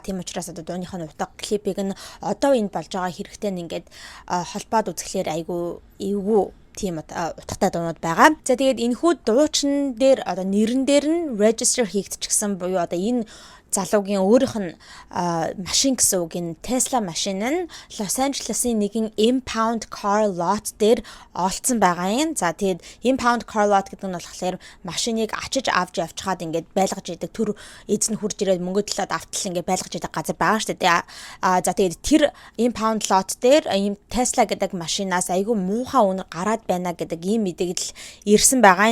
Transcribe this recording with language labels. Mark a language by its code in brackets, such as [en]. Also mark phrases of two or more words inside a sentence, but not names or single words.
[mn] Тийм учраас одоо дууныхын утга клипийг нь одоо энэ болж байгаа хэрэгтэй нь ингээд холбоод үзэхлээр айгүй эвгүй тийм утгатай дуунууд байгаа. За тэгээд энэхүү дуучин дээр одоо нэрэн дээр нь register хийгдчихсэн буюу одоо энэ залуугийн өөрийнх нь машин гэсэн үг энэ Tesla машин нь Los Angeles-ийн нэгэн [en] impound car lot [mn] дээр олцсон байгаа юм. За тэгээд [en] impound car lot [mn] гэдэг нь болохоор машиныг ачиж авч явчихад ингээд байлгаж идэг төр эзэн хурж ирээд мөнгө төлөөд автал ингээд байлгаж идэг газар байгаа шүү дээ. За тэгээд тэр [en] impound lot [mn] дээр ийм Tesla гэдэг машинаас айгүй муухай үнэ гараад байна гэдэг ийм мэдээлэл ирсэн байгаа юм.